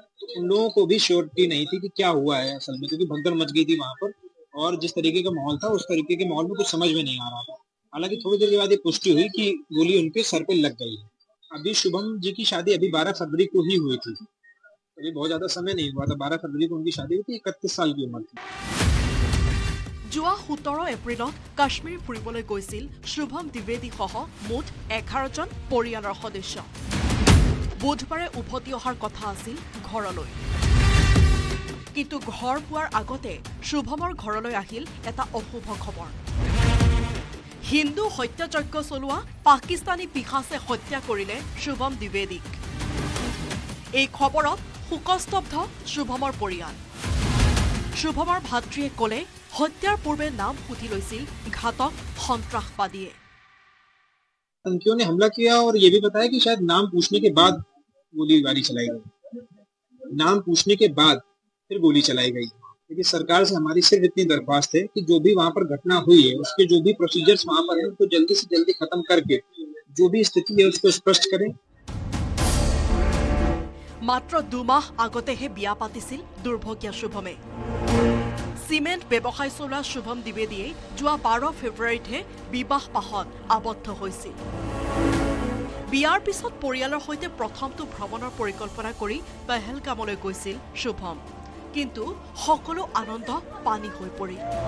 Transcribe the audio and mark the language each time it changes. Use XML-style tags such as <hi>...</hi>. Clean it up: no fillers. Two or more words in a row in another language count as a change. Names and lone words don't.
<hi>तो उन लोगों को भी श्योरिटी नहीं थी कि क्या हुआ है असल में, क्योंकि भगदड़ मच गई थी वहां पर और जिस तरीके का माहौल था उस तरीके के माहौल में कुछ समझ में नहीं आ रहा था। हालांकि थोड़ी देर के बाद ये पुष्टि हुई कि गोली उनके सर पे लग गई है। अभी शुभम जी की शादी अभी 12 फरवरी को ही हुई थी, अभी बहुत ज्यादा समय नहीं हुआ था। 12 फरवरी को उनकी शादी हुई थी, 31 साल की उम्र थी।</hi> <as>যোৱা 17 এপ্ৰিলত কাশ্মীৰ ফুৰিবলৈ গৈছিল শুভম দ্বিবেদী সহ মুঠ 11 জন পৰিয়ালৰ সদস্য। বুধবাৰে উভতি অহাৰ কথা আছিল ঘৰলৈ, কিন্তু ঘৰ পোৱাৰ আগতে শুভমৰ ঘৰলৈ আহিল এটা অশুভ খবৰ। হিন্দু হত্যাযজ্ঞ চলোৱা পাকিস্তানী পিশাচে হত্যা কৰিলে শুভম দ্বিবেদীক। এই খবৰত শোকস্তব্ধ শুভমৰ পৰিয়াল। শুভমৰ ভাতৃয়ে ক'লে হত্যাৰ পূৰ্বে নাম সুধি লৈছিল ঘাতক সন্ত্ৰাসবাদীয়ে।</as> <hi>आतंकियों ने हमला किया और ये भी बताया कि शायद नाम पूछने के बाद गोलीबारी चलाई गई, नाम पूछने के बाद फिर गोली चलाई गई। क्योंकि सरकार से हमारी सिर्फ इतनी दरख्वास्त है कि जो भी वहां पर घटना हुई है उसके जो भी प्रोसीजर्स वहां पर है उनको जल्दी से जल्दी खत्म करके जो भी स्थिति है उसको स्पष्ट करें।</hi> <as>মাত্ৰ 2 মাহ আগতেহে বিয়া পাতিছিল দুৰ্ভগীয়া শুভমে। সিমেণ্ট ব্যৱসায় চলোৱা শুভম দ্বিবেদীয়ে যোৱা 12 ফেব্ৰুৱাৰীতহে বিবাহ পাশত আবদ্ধ হৈছিল। বিয়াৰ পিছত পৰিয়ালৰ সৈতে প্ৰথমটো ভ্ৰমণৰ পৰিকল্পনা কৰি পেহেলগামলৈ গৈছিল শুভম, কিন্তু সকলো আনন্দ পানী হৈ পৰিল।</as>